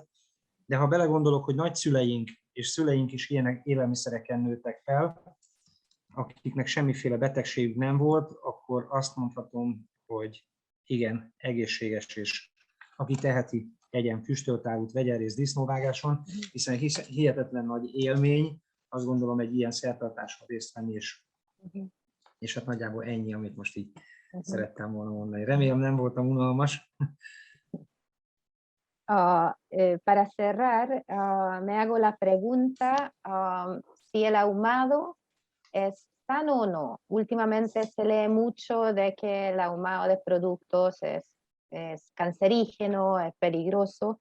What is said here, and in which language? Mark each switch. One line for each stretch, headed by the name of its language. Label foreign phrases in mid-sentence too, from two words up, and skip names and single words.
Hungarian: De ha belegondolok, hogy nagyszüleink és szüleink is ilyen élelmiszereken nőttek fel, akiknek semmiféle betegségük nem volt, akkor azt mondhatom, hogy igen, egészséges, és aki teheti, tegyen füstölt árut, vegyen részt disznóvágáson, hiszen hihetetlen nagy élmény, azt gondolom, egy ilyen szertartáson részt venni, és hát nagyjából ennyi, amit most így szerettem volna mondani. Remélem nem voltam unalmas.
Spanish: Para cerrar, me hago la pregunta si el ahumado es sano o no. Últimamente se lee mucho de que el ahumado de productos es cancerígeno, es peligroso.